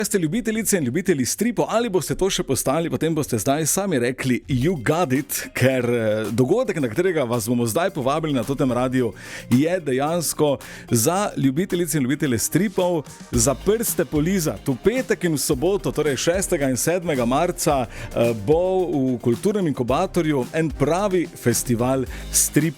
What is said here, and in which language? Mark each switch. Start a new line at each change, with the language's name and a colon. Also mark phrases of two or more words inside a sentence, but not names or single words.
Slovenian: Ste ljubitelice in ljubitelji stripov, ali boste to še postali, potem boste zdaj sami rekli
English: you got it,
Slovenian: ker dogodek, na katerega vas bomo zdaj povabili na Totem Radiu, je dejansko za ljubitelice in ljubitelje stripov za prste polizati. V petek in v soboto, torej 6. in 7. marca, bo v Kulturnem inkubatorju en pravi festival stripa.